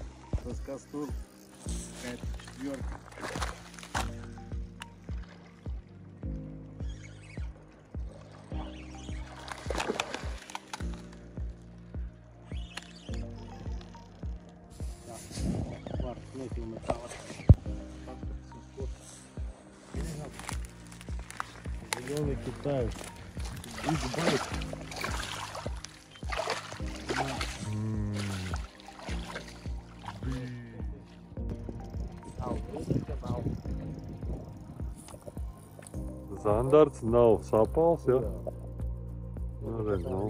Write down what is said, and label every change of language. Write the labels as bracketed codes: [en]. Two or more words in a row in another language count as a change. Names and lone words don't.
[lv] Tas kas tur? Skaita četverka. Var nefilmēt tālāk. [ru] Зеленый китаец. [en] Big bite. [lv] Zandarts nav sapals, ja? Nu, redz, nu.